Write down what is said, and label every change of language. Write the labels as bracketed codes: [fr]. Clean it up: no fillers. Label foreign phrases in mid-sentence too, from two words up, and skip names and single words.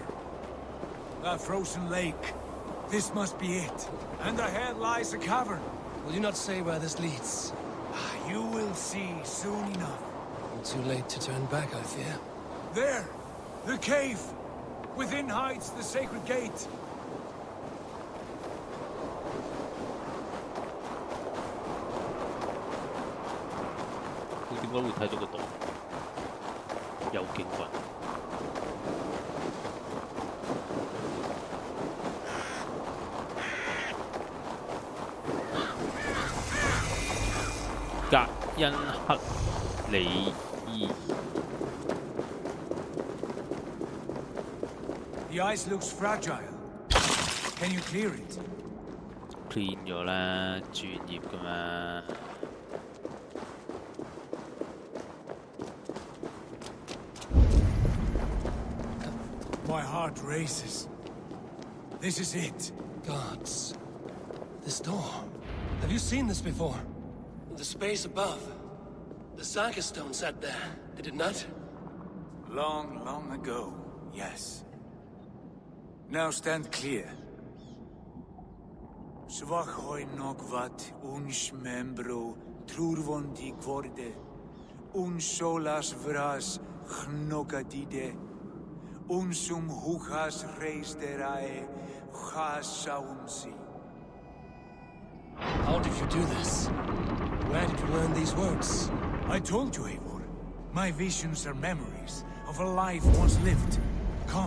[en] That frozen lake. This must be it. And ahead lies a cavern. Will you not say where this leads? You will see soon enough. Too late to turn back, I fear. There! The cave! Within hides the sacred gate. [yue] 佢點解會睇到個洞？有勁運。格恩克里伊。 [en] The ice looks fragile. Can you clear it? [yue] clean 咗啦，專業㗎嘛。 [en] My heart races. This is it. Gods. This door. Have you seen this before? The space above. The Saga stone sat there, did it not? Long, long ago, yes. Now stand clear. Svachoi nokvat uns membro trurvondi kvorde uns solas vras gnokadide unsum huchas reisterae chasaumsi. How did you do this? Where did you learn these words? I told you, Eivor. My visions are memories of a life once lived. Come.